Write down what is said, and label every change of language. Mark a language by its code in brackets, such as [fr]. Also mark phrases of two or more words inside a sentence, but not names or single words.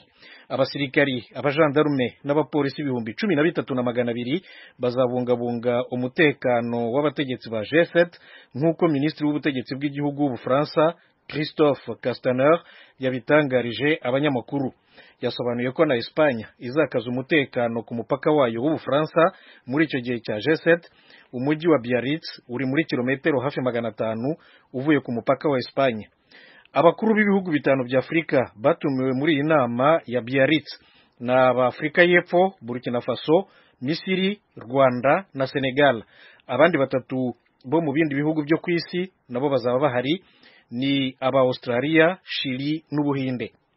[rw] Abasirikari, abajandarume n'abapolisi 13,200 bazabungabunga umutekano w'abategetsi ba G7 nk'uko Minisitiri w'ubutegetsi bw'igihugu w'Ubufaransa Christophe Castaner yabitangarije abanyamakuru. Yasobanuye ko na Espagne izakaza umutekano ku mupaka wayo w'Ubufaransa muri icyo gihe cya G7. Umujyi wa Biarritz uri muri kilometero hafi 500 uvuye ku mupaka wa Espagne. Abakuru b'ibihugu bitanu bya Afrika batumiwe muri iyi nama ya Biarritz na Afrika y'Epfo, Burkina Faso, Misiri, Rwanda na Senegal. Abandi batatu bo mu bindi bihugu byo ku isi nabo bazaba bahari, ni aba Australia, Chili n'Ubuhinde.